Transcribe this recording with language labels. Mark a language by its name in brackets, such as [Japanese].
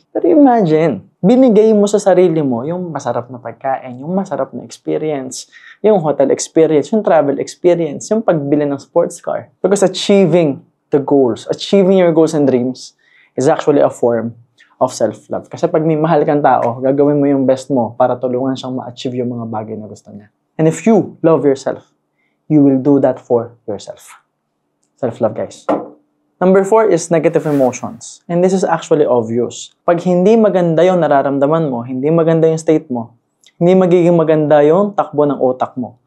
[Filipino] Pero imagine, binigay mo sa sarili mo yung masarap na pagkain, yung masarap na experience, yung hotel experience, yung travel experience, yung pagbili ng sports car. [English] Because achieving the goals, achieving your goals and dreams is actually a form of self-love. [Filipino] Kasi pag may mahal kang tao, gagawin mo yung best mo para tulungan siyang ma-achieve yung mga bagay na gusto niya. [English] And if you love yourself, you will do that for yourself. Self-love, guys. Number 4 is negative emotions. And this is actually obvious. [Filipino] Pag hindi maganda yung nararamdaman mo, hindi maganda yung state mo, hindi magiging maganda yung takbo ng utak mo.